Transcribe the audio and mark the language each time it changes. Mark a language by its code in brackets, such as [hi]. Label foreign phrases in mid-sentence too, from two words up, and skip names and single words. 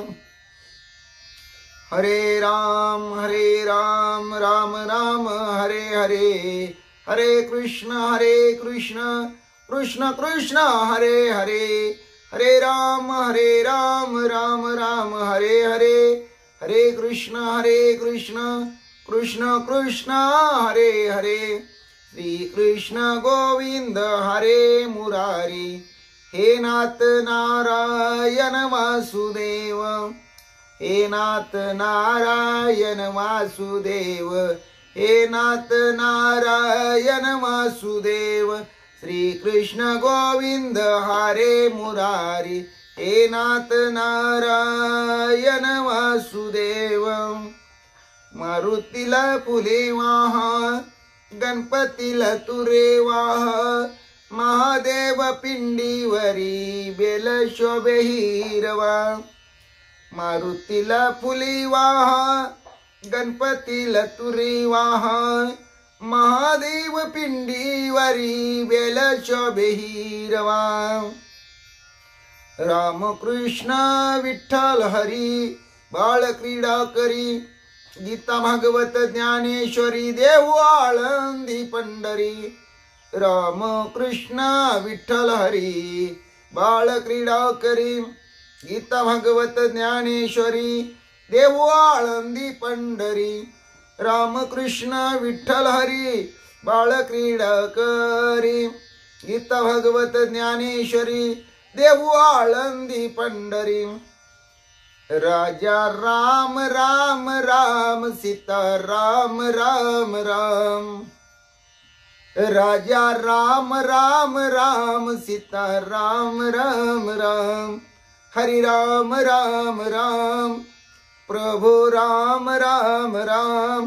[sa] हरे राम राम राम हरे हरे हरे कृष्ण कृष्ण कृष्ण हरे हरे हरे राम राम राम हरे हरे हरे कृष्ण कृष्ण कृष्ण हरे हरे। श्री कृष्ण गोविंद हरे मुरारी हे नाथ नारायण वासुदेव हे नाथ नारायण वासुदेव हे नाथ नारायण वासुदेव। श्री कृष्ण गोविंद हरे मुरारी हे नाथ नारायण वासुदेव। [mr] मारुतीला फुले वाहा गणपतीला तुरे वाहा महादेव पिंडीवरी बेल शोभे हिरवा। मारुतीला फुली वाहा गणपतीला तुरी वाहा महादेव पिंडीवरी बेल शोभे हिरवा। राम कृष्ण विठ्ठल हरी बाळ क्रीडा करी गीता भागवत ज्ञानेश्वरी देव आळंदी पंढरी। राम कृष्ण विठ्ठल हरी बाळ क्रीडा करी गीता भागवत ज्ञानेश्वरी देहू आळंदी पंढरी. रामकृष्ण विठ्ठल हरी बाळ क्रीडा करी. गीता भागवत ज्ञानेश्वरी देहू आळंदी पंढरी. राजा राम राम राम सीता राम राम राम. राजा राम राम राम सीता राम राम राम. हरि राम राम राम प्रभु राम राम राम.